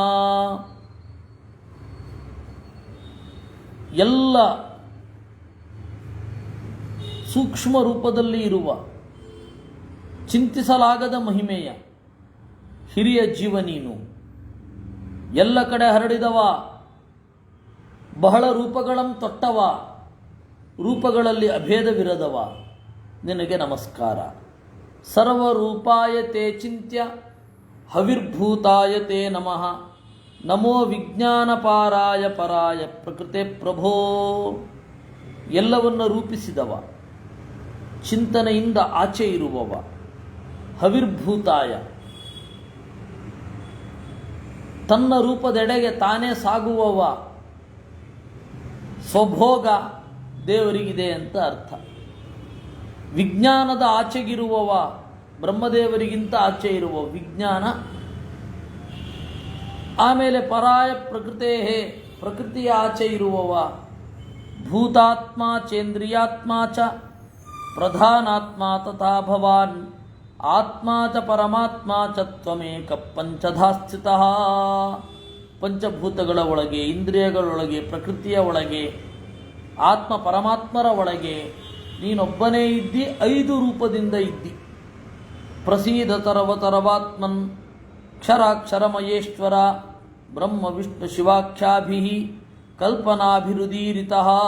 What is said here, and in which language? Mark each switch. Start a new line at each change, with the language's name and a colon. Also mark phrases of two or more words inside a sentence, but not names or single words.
Kannada: ಎಲ್ಲ ಸೂಕ್ಷ್ಮ ರೂಪದಲ್ಲಿ ಇರುವ ಚಿಂತಿಸಲಾಗದ ಮಹಿಮೆಯ ಹಿರಿಯ ಜೀವ ನೀನು. ಎಲ್ಲ ಕಡೆ ಹರಡಿದವ, ಬಹಳ ರೂಪಗಳಂ ತೊಟ್ಟವ, ರೂಪಗಳಲ್ಲಿ ಅಭೇದವಿರದವ, ನಿನಗೆ ನಮಸ್ಕಾರ.
Sanskrit: ಸರ್ವರೂಪಾಯ ತೇ ಚಿಂತ್ಯ ಹವಿರ್ಭೂತಾಯ ತೇ ನಮಃ. ನಮೋ ವಿಜ್ಞಾನಪಾರಾಯ ಪರಾಯ ಪ್ರಕೃತೆ ಪ್ರಭೋ.
Kannada: ಎಲ್ಲವನ್ನು ರೂಪಿಸಿದವ, ಚಿಂತನೆಯಿಂದ ಆಚೆ ಇರುವವ, ಹವಿರ್ಭೂತಾಯ ತನ್ನ ರೂಪದೆಡೆಗೆ ತಾನೇ ಸಾಗುವವ. ಸ್ವಭೋಗ ದೇವರಿಗಿದೆ ಅಂತ ಅರ್ಥ. ವಿಜ್ಞಾನದ ಆಚೆಗಿರುವವ, ಬ್ರಹ್ಮದೇವರಿಗಿಂತ ಆಚೆ ಇರುವ ವಿಜ್ಞಾನ. ಆಮೇಲೆ
Sanskrit: ಪರಾಯ ಪ್ರಕೃತೇ,
Kannada: ಪ್ರಕೃತಿಯ ಆಚೆ ಇರುವವ.
Sanskrit: ಭೂತಾತ್ಮ ಚೇಂದ್ರಿಯಾತ್ಮ ಚ ಪ್ರಧಾನಾತ್ಮ ತಥಾ ಭವಾನ್ ಆತ್ಮ ಚ ಪರಮಾತ್ಮ ಚ ತ್ವಮೇಕ ಪಂಚಧಾ ಸ್ಥಿತಃ.
Kannada: ಪಂಚಭೂತಗಳ ಒಳಗೆ, ಇಂದ್ರಿಯಗಳೊಳಗೆ, ಪ್ರಕೃತಿಯ ಒಳಗೆ, ಆತ್ಮ ಪರಮಾತ್ಮರ ಒಳಗೆ ನೀನೊಬ್ಬನೇ ಇದ್ದಿ. 5 ರೂಪದಿಂದ ಇದ್ದಿ.
Sanskrit: ಪ್ರಸೀದ ತರವತರವಾತ್ಮನ್ ಕ್ಷರಾಕ್ಷರಮಯೇಶ್ವರ ಬ್ರಹ್ಮ ವಿಷ್ಣು ಶಿವಾಖ್ಯಾಭಿ ಕಲ್ಪನಾಭಿರುದೀರಿತಃ.